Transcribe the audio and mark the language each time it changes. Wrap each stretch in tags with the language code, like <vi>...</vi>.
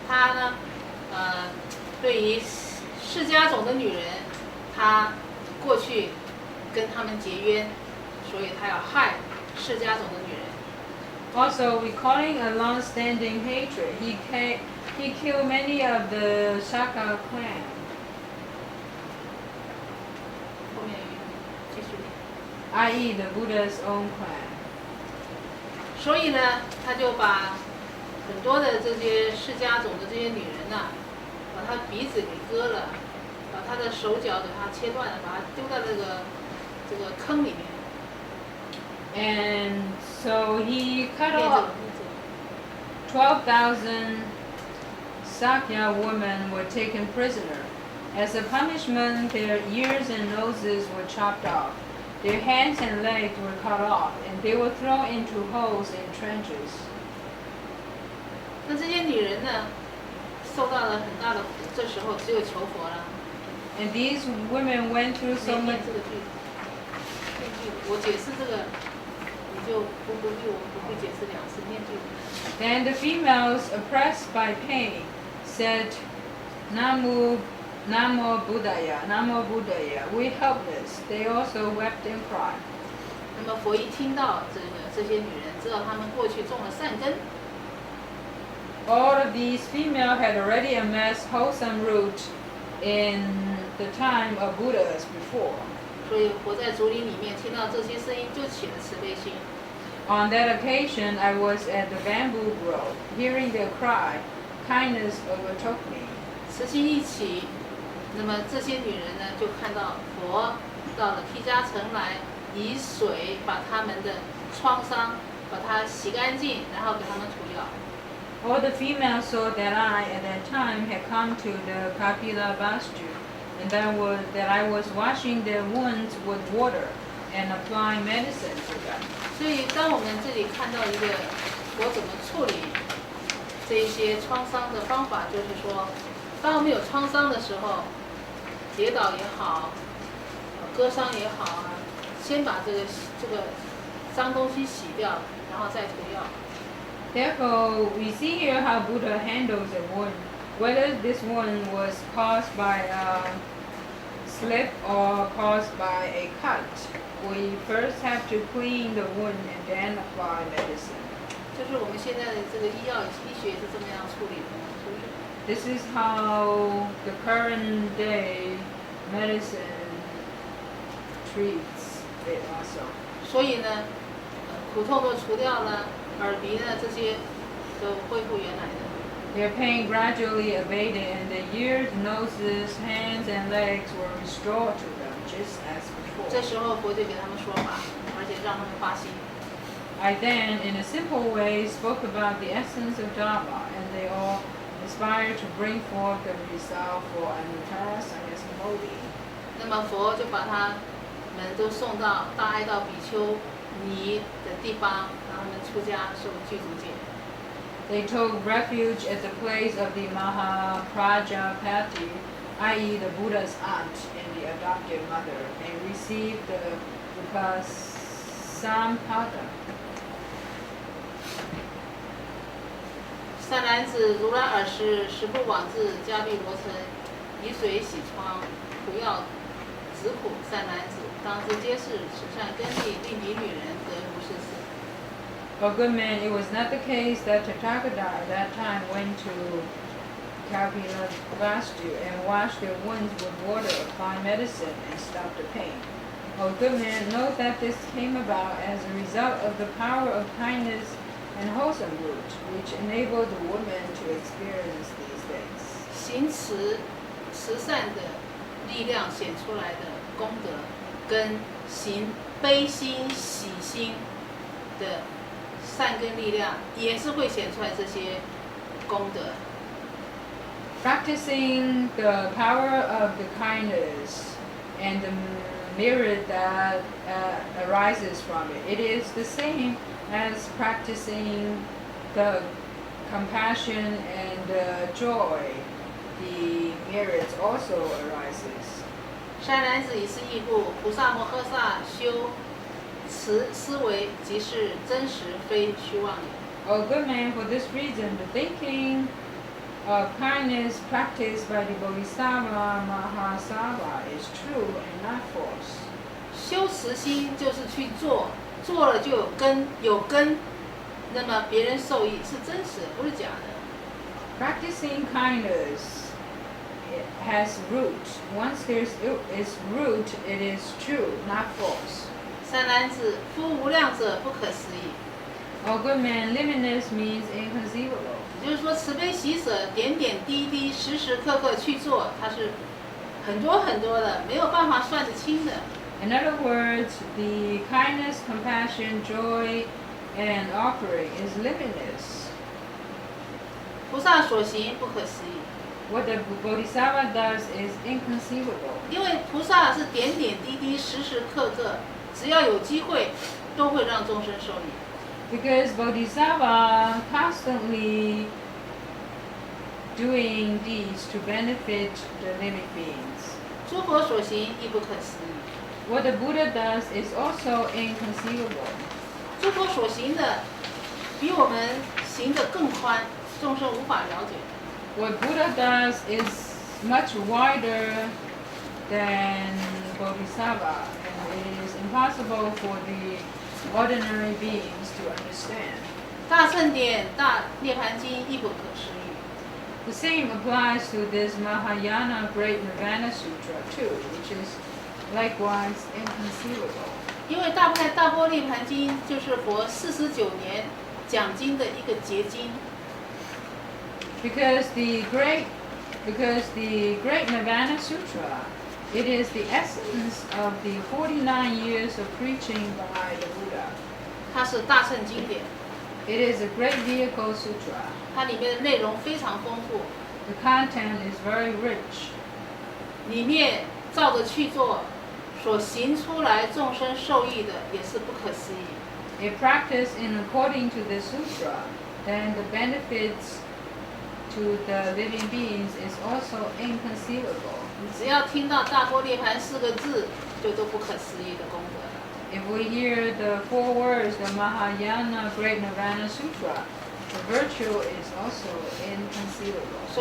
<zh>他呢，对于释迦种的女人，他过去跟他们结冤，所以他要害释迦种的女人。</zh> <en>Also, recalling a long-standing hatred, he killed many of the Shaka clan.</en> <zh>后面继续。</zh> <en>i.e. the Buddha's own clan.</en> <zh>所以呢，他就把很多的这些释迦种的这些女人呐、把她鼻子给割了，把她的手脚给她切断了，把她丢到这个坑里面。</zh> <en>And so he cut off 12,000 Sakya women were taken prisoner. As a punishment, their ears and noses were chopped off. Their hands and legs were cut off, and they were thrown into holes in trenches.</en> <zh>那这些女人呢，受到了很大的苦，这时候只有求佛了。</zh> <en>And these women went through so</en> <zh>念</zh> <en>much.</en> <zh>这个句，念句，我解释这个，你就不必我不必解释两次，念句。</zh> <en>Then the females, oppressed by pain, said, Namu</en> <pi>Namo Buddhaya, Namo Buddhaya.</pi> <en>We helpless. They also wept and cried.</en> <zh>那么佛一听到这些女人，知道她们过去种了善根。</zh> <en>All of these females had already amassed wholesome root in the time of Buddhas before.</en> <zh>所以活在竹林里面，听到这些声音就起了慈悲心。</zh> <en>On that occasion, I was at the bamboo grove. Hearing their cry, kindness overtook me.</en> <zh>慈心一起，那么这些女人呢，就看到佛到了毗迦城来，以水把他们的创伤把它洗干净，然后给他们涂药。</zh> <en>All the females saw that I, at that time, had come to the Kapila Vastu, and that I was washing their wounds with water and applying medicine to them.</en> <zh>所以，当我们这里看到一个佛怎么处理这一些创伤的方法，就是说，当我们有创伤的时候，跌倒也好，割伤也好啊，先把这个脏东西洗掉，然后再涂药。</zh> <en>Therefore, we see here how Buddha handles a wound. Whether this wound was caused by a slip or caused by a cut, we first have to clean the wound and then apply medicine.</en> <zh>就是我们现在的这个医学是这么样处理的，是不是？</zh> <en>This is how the current day medicine treats it also.</en> <zh>所以呢，苦痛都除掉了，耳鼻呢这些都恢复原来的。</zh> <en>Their pain gradually abated, and the ears, noses, hands, and legs were restored to them, just as</en> <zh>这</zh> <en>before.</en> <zh>时候佛就给他们说法，而且让他们发心。</zh> <en>I then, in a simple way, spoke about the essence of Dharma, and they all aspired to bring forth the result for Anuttara Sannyasa Bodhi.</en> <zh>那么佛就把他们都送到大爱道比丘尼的地方，让他们出家受具足戒。</zh> <en>They took refuge at the place of the Mahaprajapati, i.e. the Buddha's aunt and the adopted mother, and received the Upasampada.</en> <zh>善男子，如来尔时，十部往至迦毗罗城，以水洗疮，涂药止苦。善男子，当知皆是慈善根力，令彼女人得如是事。</zh> <en>O good man, it was not the case that Tathagata at that time went to Kapilavastu and washed their wounds with water, applied medicine, and stopped the pain. O good man, note that this came about as a result of the power of kindness and wholesome root, which enabled the woman to experience these things.</en> <zh>行慈善的力量显出来的功德，跟行悲心喜心的善根力量，也是会显出来这些功德。</zh> <en>Practicing the power of the kindness and the merit that arises from it, it is the same as practicing the compassion and the joy. The merit also arises.</en> <zh>善男子以是义故，菩萨摩诃萨修慈思维，即是真实，非虚妄也。</zh> <en>O good man, for this reason, the thinking of kindness practiced by the Bodhisattva Mahasava is true and not false.</en> <zh>修慈心就是去做，做了就有根，那么别人受益是真实的，不是假的。</zh> <en>Practicing kindness, it has root. Once there is root, it is true, not false.</en> <zh>善男子，夫无量者不可思议。</zh> <en>O good man, limitless means inconceivable.</en> <zh>也就是说，慈悲喜舍，点点滴滴，时时刻刻去做，它是很多很多的，没有办法算得清的。</zh> <en>In other words, the kindness, compassion, joy, and offering is limitless.</en> <zh>菩萨所行不可思议，</zh> <en>What the Bodhisattva does is inconceivable.</en> <zh>因为菩萨是点点滴滴，时时刻刻，只要有机会，都会让众生受益。</zh> <en>Because Bodhisattva constantly doing deeds to benefit the living beings.</en> <zh>诸佛所行亦不可思议，</zh> <en>What the Buddha does is also inconceivable.</en> <zh>诸佛所行的比我们行的更宽，众生无法了解。</zh> <en>What Buddha does is much wider than Bodhisattva, and it is impossible for the ordinary beings to understand.</en> <zh>大乘典大涅盘经亦不可思议。</zh> <en>The same applies to this Mahayana Great Nirvana Sutra too, which is likewise inconceivable.</en> <zh>因为大般涅盘经就是佛49年讲经的一个结晶。</zh> <en>Because the great Nirvana Sutra, it is the essence of the 49 years of preaching by the Buddha.</en> <zh>它是大乘经典，</zh> <en>It is a great vehicle sutra.</en> <zh>它里面的内容非常丰富，</zh> <en>The content is very rich.</en> <zh>里面照着去做，所行出来众生受益的也是不可思议。</zh> <en>If practiced in according to the sutra, then the benefits to the living beings is also inconceivable.</en> <zh>你只要听到大般涅盘4个字，就都不可思议的功德了。</zh> <en>If we hear the 4 words, the Mahayana Great Nirvana Sutra, the virtue is also inconceivable.</en>